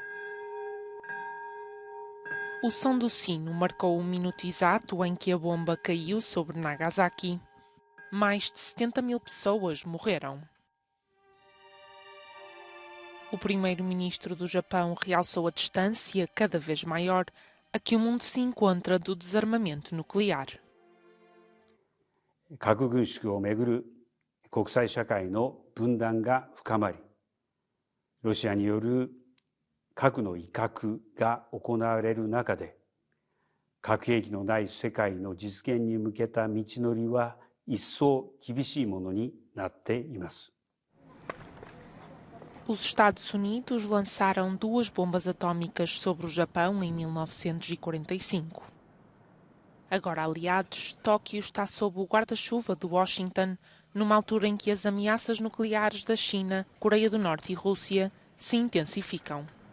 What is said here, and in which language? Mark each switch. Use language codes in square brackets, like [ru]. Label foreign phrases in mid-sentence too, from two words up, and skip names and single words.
[pt] O som do sino marcou o minuto exato em que a bomba caiu sobre Nagasaki. Mais de 70 mil pessoas morreram. O primeiro-ministro do Japão realçou a distância cada vez maior a que o mundo se encontra do desarmamento nuclear. [ja] 核軍縮をめぐる国際社会の分断が深まり、ロシアによる核の威嚇が行われる中で、核兵器のない世界の実現に向けた道のりは一層厳しいものになっています。 [pt] Os Estados Unidos lançaram 2 bombas atômicas sobre o Japão em 1945. Agora aliados, Tóquio está sob o guarda-chuva de Washington, numa altura em que as ameaças nucleares da China, Coreia do Norte e Rússia se intensificam.